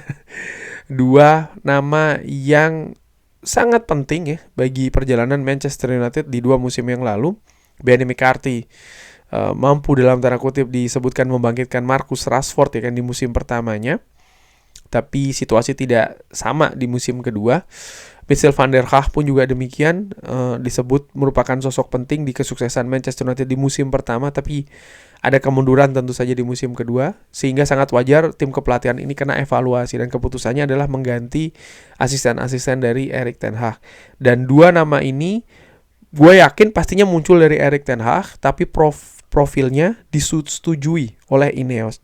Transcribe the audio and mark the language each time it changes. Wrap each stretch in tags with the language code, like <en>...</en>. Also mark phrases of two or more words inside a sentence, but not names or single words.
<id>Dua nama yang sangat penting ya bagi perjalanan Manchester United di 2 musim yang lalu. Benny McCarthy mampu dalam tanda kutip disebutkan membangkitkan Marcus Rashford ya kan di musim pertamanya, tapi situasi tidak sama di musim kedua. Michel van der Gaag pun juga demikian, disebut merupakan sosok penting di kesuksesan Manchester United di musim pertama, tapi ada kemunduran tentu saja di musim kedua, sehingga sangat wajar tim kepelatihan ini kena evaluasi, dan keputusannya adalah mengganti asisten-asisten dari Erik ten Hag. Dan 2 nama ini gue yakin pastinya muncul dari Erik ten Hag, tapi profilnya disetujui oleh Ineos.</id>